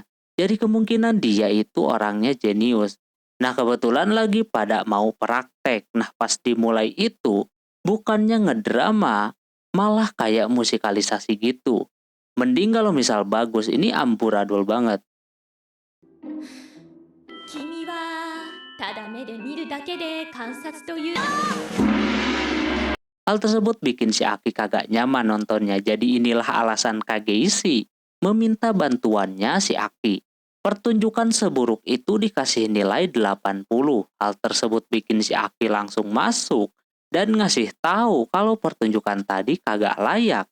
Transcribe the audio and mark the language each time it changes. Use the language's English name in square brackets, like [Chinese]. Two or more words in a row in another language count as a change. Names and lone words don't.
[Indonesian] Jadi kemungkinan dia itu orangnya jenius. Nah kebetulan lagi pada mau praktek. Nah pas dimulai itu, bukannya ngedrama, malah kayak musikalisasi gitu. Mending kalau misal bagus, ini amburadul banget. [Japanese] 君はただ目で見るだけで観察という [Indonesian] Hal tersebut bikin si Aki kagak nyaman nontonnya. Jadi inilah alasan Kageishi meminta bantuannya si Aki. Pertunjukan seburuk itu dikasih nilai 80. Hal tersebut bikin si Aki langsung masuk dan ngasih tahu kalau pertunjukan tadi kagak layak.